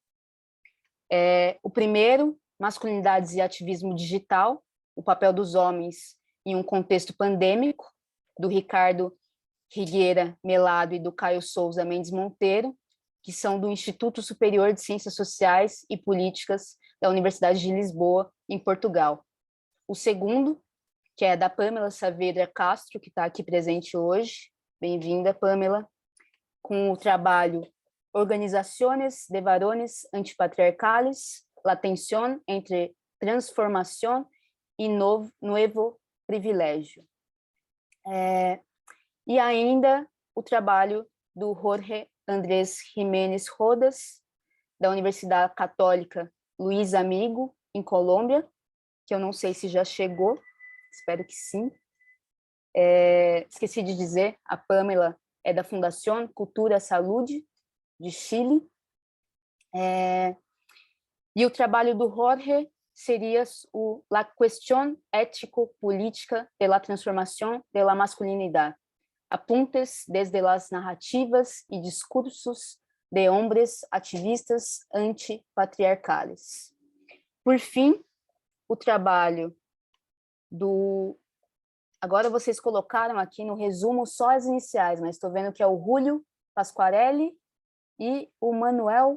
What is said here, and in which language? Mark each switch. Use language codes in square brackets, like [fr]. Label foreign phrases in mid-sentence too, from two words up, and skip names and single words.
[pt] O primeiro, Masculinidades e Ativismo Digital, o papel dos homens em um contexto pandêmico, do Ricardo Rigueira Melado e do Caio Souza Mendes Monteiro, que são do Instituto Superior de Ciências Sociais e Políticas da Universidade de Lisboa, em Portugal. O segundo, que é da Pamela Saavedra Castro, que está aqui presente hoje. Bem-vinda, Pamela, com o trabalho Organizaciones de Varones Antipatriarcales, la tensión entre transformación y nuevo privilégio. E ainda o trabalho do Jorge Andrés Jiménez Rodas, da Universidade Católica Luiz Amigo, em Colômbia, que eu não sei se já chegou, espero que sim. Esqueci de dizer, a Pamela é da Fundación Cultura Saúde, de Chile. E o trabalho do Jorge seria o La Cuestión Ético-Política de la Transformación de la Masculinidad, apuntes desde las narrativas e discursos de hombres ativistas antipatriarcales. Por fim, o trabalho do... Agora vocês colocaram aqui no resumo só as iniciais, mas estou vendo que é o Julio Pasquarelli e o Manuel...